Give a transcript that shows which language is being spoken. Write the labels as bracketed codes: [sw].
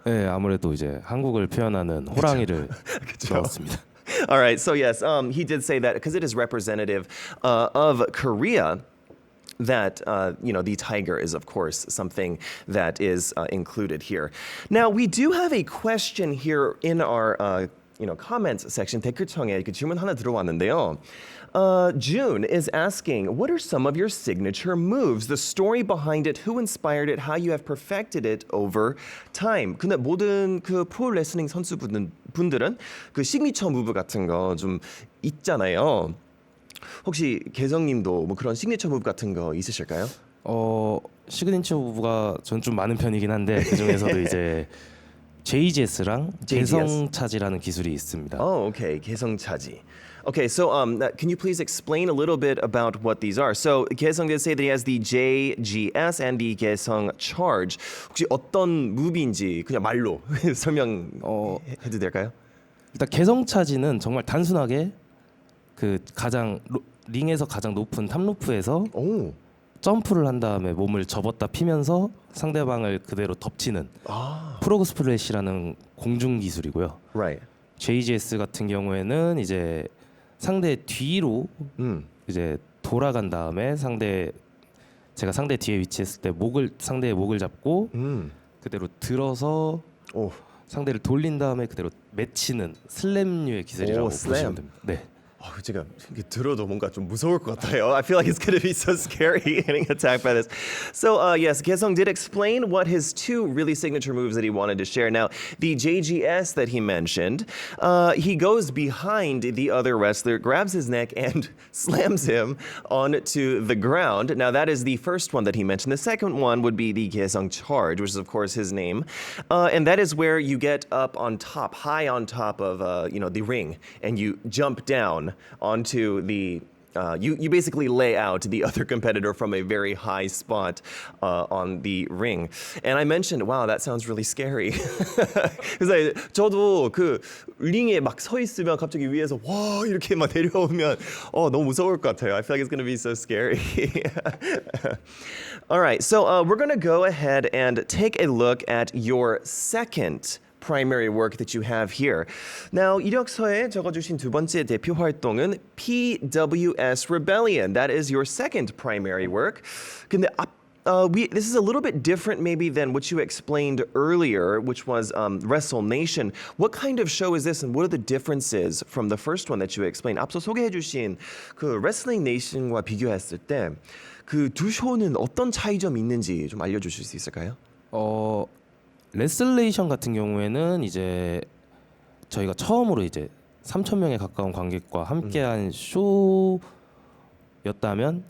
[ko] 네, 아무래도 이제 한국을 표현하는 호랑이를 넣었습니다. [en] All right, so yes, he did say that because it is representative of Korea. That the tiger is, of course, something that is included here. Now, we do have a question here in our comments section. [ko] 댓글창에 질문 하나 들어왔는데요. [en] June is asking, what are some of your signature moves? The story behind it, who inspired it, how you have perfected it over time. [ko] 근데 모든 그 프로레슬링 선수분들은 그 시그니처 무브 같은 거 좀 있잖아요. 혹시 개성님도 뭐 그런 시그니처 무브 같은 거 있으실까요? 시그니처 무브가 전 좀 많은 편이긴 한데 그 중에서도 이제 JGS랑 개성차지라는 기술이 있습니다. [en] Oh, okay. 개성차지. Okay, so can you please explain a little bit about what these are? So Kaesung did say that he has the JGS and the Kaesung Charge. [ko] 혹시 어떤 무비인지 그냥 말로 설명해도 될까요? 일단 개성차지는 정말 단순하게 그 링에서 가장 높은 탑로프에서 오. 점프를 한 다음에 몸을 접었다 피면서 상대방을 그대로 덮치는 프로그 스플래시라는 공중 기술이고요. [en] Right. [ko] JGS 같은 경우에는 이제 상대 뒤로 이제 돌아간 다음에 제가 상대 뒤에 위치했을 때 상대의 목을 잡고 그대로 들어서 상대를 돌린 다음에 그대로 맺히는 슬램류의 기술이라고 보시면 됩니다. 네. 제가 들어도 뭔가 좀 무서울 것 같아요. [en] I feel like it's going to be so scary getting attacked by this. So yes, Kaesung did explain what his 2 really signature moves that he wanted to share. Now, the JGS that he mentioned, he goes behind the other wrestler, grabs his neck, and slams him onto the ground. Now, that is the first one that he mentioned. The second one would be the Kaesung Charge, which is, of course, his name. And that is where you get up on top, high on top of the ring, and you jump down onto the you basically lay out the other competitor from a very high spot on the ring. And I mentioned, wow, that sounds really scary. [ko] 그래서 저도 그 링에 막 서 있으면 갑자기 위에서 와 이렇게 막 내려오면 너무 무서울 것 같아요. [en] I feel like it's going to be so scary. All right, so we're going to go ahead and take a look at your second primary work that you have here. [ko] Now, 이력서에 적어주신 두 번째 대표 활동은 PWS Rebellion. [en] That is your second primary work. [ko] 근데 [en] this is a little bit different maybe than what you explained earlier, which was Wrestle Nation. What kind of show is this, and what are the differences from the first one that you explained? [ko] 앞서 소개해주신 그 Wrestling Nation과 비교했을 때 그 두 쇼는 어떤 차이점이 있는지 좀 알려주실 수 있을까요? 레슬레이션 같은 경우에는 이제 저희가 처음으로 이제 3,000명에 가까운 관객과 함께한 쇼였다면